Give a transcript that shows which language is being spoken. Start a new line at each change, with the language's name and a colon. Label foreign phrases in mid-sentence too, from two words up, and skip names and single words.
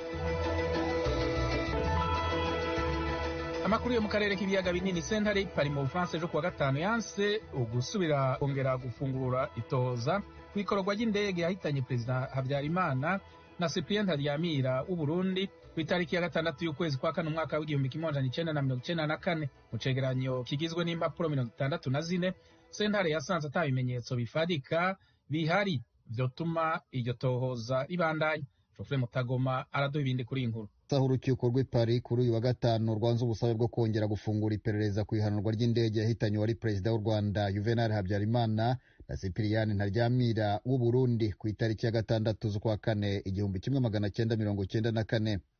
Rundi: Amakuru yo mu karere k'ibiyaga binini, sentare pari mu Bufaransa ejo kuwa gatanu yanse ugusubira kongera gufungura itoza kw'ikorwa ry'indege yahitanye Perezida Habyarimana na Cyprien Ntaryamira w'u Burundi ku itariki ya 6 y'ukwezi kwa kane umwaka w'1994. Mu cegeranyo kigizwe n'impapuro 64, sentare yasanze ata bimenyetso bifadika bihari vyotuma iryo tohoza ribandanya.
Kinyarwanda: Geoffrey Mutagoma araduha ibindi kuri inkuru. Urukiko rw'i Paris kuri uyu wa gatanu rwanze ubusabe bwo kongera gufungura iperereza ku ihanurwa ry'indege yahitanye wari Perezida w'u Rwanda Juvenal Habyarimana na Cyprien Ntaryamira w'u Burundi ku itariki ya 6 z'ukwa kane 1994.